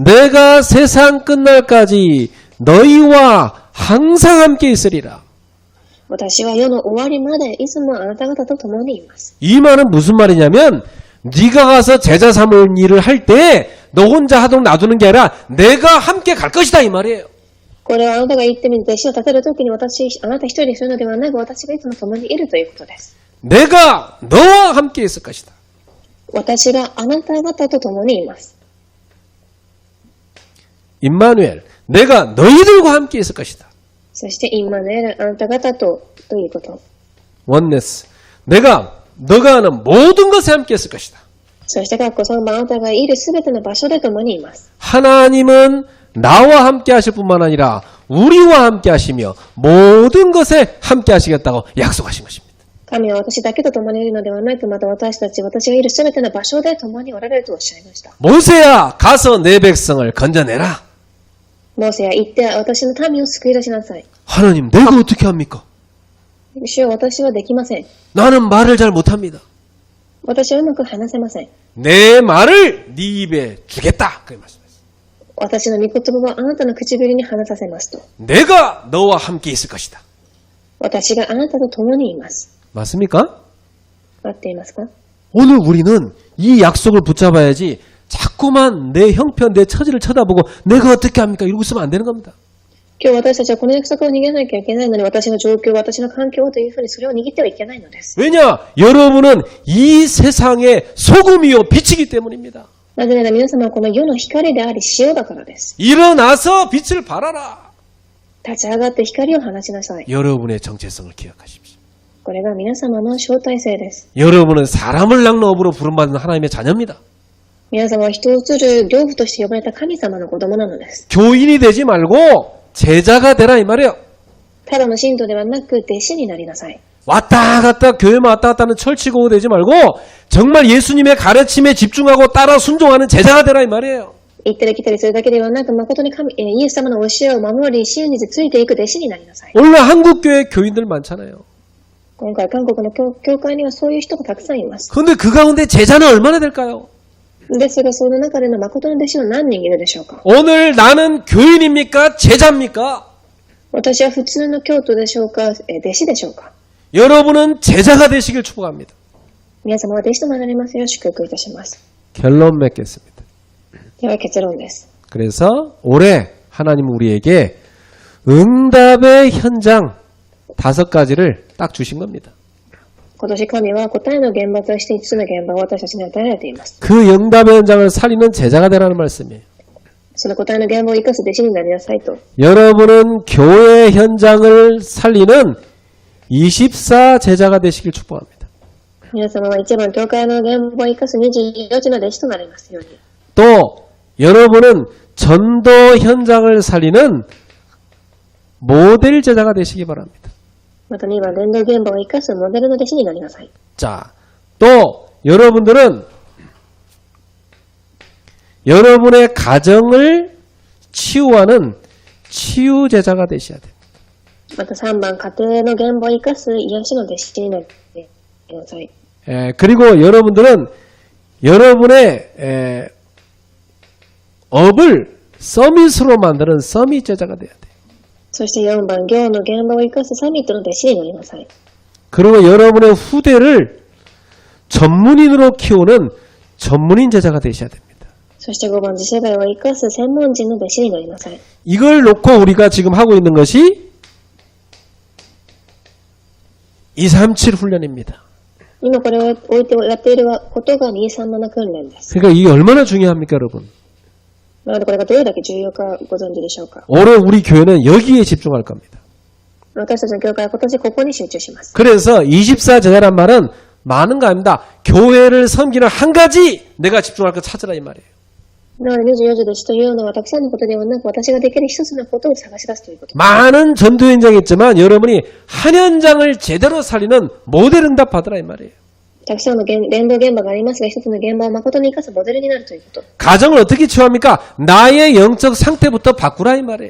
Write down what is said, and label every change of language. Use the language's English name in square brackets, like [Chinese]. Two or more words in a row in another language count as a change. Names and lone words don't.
[Korean] 내가 세상 끝날까지 너희와 항상 함께 있으리라. [Japanese] 私は世の終わりまでいつもあなた方と共にいます。 [Korean] 이 말은 무슨 말이냐면 네가 가서 제자 삼을 일을 할 때 너 혼자 하도록 놔두는 게 아니라 내가 함께 갈 것이다 이 말이에요. [Japanese] これはあなたが言ってみて、死を立てるときにあなた一人でするのではなく、私がいつも共にいるということです。 [Korean] 내가 너와 함께 있을 것이다. [Japanese] 私があなた方と共にいます。 [Korean] 임마누엘, 내가 너희들과 함께 있을 것이다. [Japanese] そしてインマヌエル、あなた方ということ。 [Korean] 원네스, 너가 하는 모든 것에 함께 있을 것이다. [Japanese] そして3番、あなたがいるすべての場所で共にいます。 [Korean] 하나님은 나와 함께 하실 뿐만 아니라 우리와 함께 하시며 모든 것에 함께 하시겠다고 약속하신 것입니다. [Japanese] 神は私だけと共にいるのではなく、また私がいるすべての場所で共におられるとおっしゃいました。 [Korean] 모세야, 가서 내 백성을 건져내라. [Japanese] モーセや行って私の民を救い出しなさい。 [Korean] 하나님, 내가 어떻게 합니까? [Japanese] 主よ、私はできません。 [Korean] 나는 말을 잘 못합니다. [Japanese] 私はうまく話せません。 [Korean] 내 말을 네 입에 주겠다. 그 말씀이었어요. [Japanese] 私の御言葉はあなたの唇に話させますと。 [Korean] 내가 너와 함께 있을 것이다. [Japanese] 私があなたと共にいます。 [Korean] 맞습니까? [Japanese] 合っていますか？ [Korean] 오늘 우리는 이 약속을 붙잡아야지 자꾸만 내 형편, 내 처지를 쳐다보고 내가 어떻게 합니까? 이러고 있으면 안 되는 겁니다. [Japanese] 今日私たちはこの約束を逃げなきゃいけないのに、私の状況、私の環境というふうにそれを握ってはいけないのです。 [Korean] 왜냐? 여러분은 이 세상의 소금이요 빛이기 때문입니다. [Japanese] なぜなら皆様はこの世の光であり塩だからです。 [Korean] 일어나서 빛을 발하라. [Japanese] 立ち上がって光を放ちなさい。 [Korean] 여러분의 정체성을 기억하십시오. [Japanese] これが皆様の招待制です。 [Korean] 여러분은 사람을 낳는 업으로 부름받는 하나님의 자녀입니다. [Japanese] 皆様は人を釣る漁夫として呼ばれた神様の子供なのです。 [Korean] 교인이 되지 말고 제자가 되라 이 말이에요. [Japanese] ただの信徒ではなく弟子になりなさい。 [Korean] 왔다 갔다 교회만 왔다 갔다 하는 철치고 되지 말고 정말 예수님의 가르침에 집중하고 따라 순종하는 제자가 되라 이 말이에요. [Japanese] 行ったり来たりするだけではなく、誠にイエス様の教えを守り、真実ついていく弟子になりなさい。 [Korean] 오늘 한국교회 교인들 많잖아요. [Japanese] 今回韓国の教会にはそういう人がたくさんいます。 [Korean] 그런데 그 가운데 제자는 얼마나 될까요? [Japanese] ですが、その中での誠の弟子は何人いるでしょうか？ [Korean] 오늘 나는 교인입니까? 제자입니까? [Japanese] 私は普通の教徒でしょうか？弟子でしょうか？ [Korean] 여러분은 제자가 되시길 축복합니다. [Japanese] 皆様は弟子となられますよう祝福いたします。 [Korean] 결론 맺겠습니다. [Japanese] では結論です。 [Korean] 그래서 올해 하나님은 우리에게 응답의 현장 5가지를 딱 주신 겁니다. [Japanese] 今年神は答えの現場として5つの現場を私たちに与えられています。 [Korean] 그 응답의 현장을 살리는 제자가 되라는 말씀이에요. [Japanese] その答えの現場を生かす弟子になりなさいと。 [Korean] 여러분은 교회 현장을 살리는 24 제자가 되시길 축복합니다. [Japanese] 皆様は一番教会の現場を生かす24時の弟子となりますように。 [Korean] 또 여러분은 전도 현장을 살리는 모델 제자가 되시기 바랍니다. [Japanese] また2番、伝道現場を生かすモデルの弟子になりなさい。 [Korean] 자, 또 여러분들은 여러분의 가정을 치유하는 치유 제자가 되셔야 돼요. [Japanese] また3番、家庭の現場を生かす癒しの弟子になりなさい。 [Korean] 그리고 여러분들은 여러분의 업을 서밋으로 만드는 서밋 제자가 돼야 돼요. [Japanese] そして4番、業の現場を生かすサミットの弟子になりなさい。 [Korean] 그리고 여러분의 후대를 전문인으로 키우는 전문인 제자가 되셔야 됩니다. [Japanese] そして5番、次世代を生かす専門人の弟子になりなさい。 [Korean] 이걸 놓고 우리가 지금 하고 있는 것이 237 훈련입니다. [Japanese] 今これを置いてやっていることが237訓練です。 [Korean] 그러니까 이게 얼마나 중요합니까, 여러분? [Japanese] なのでこれがどれだけ重要かご存知でしょうか。 [Korean] 올해 우리 교회는 여기에 집중할 겁니다. [Japanese] 私たちの教会は今年ここに集中します。 [Korean] 그래서 24 제자란 말은 많은 거 아닙니다. 교회를 섬기는 한 가지 내가 집중할 거 찾으라 이 말이에요. [Japanese] なので24時弟子というのはたくさんのことではなく私ができる一つのことを探し出すということ。 [Korean] 많은 전도 현장이 있지만 여러분이 한 현장을 제대로 살리는 모델 응답 받으라 이 말이에요. [Japanese] たくさんの伝道現場がありますが、一つの現場を誠に生かすモデルになるということ。 [Korean] 가정을 어떻게 치유합니까? 나의 영적 상태부터 바꾸라 이 말이에요.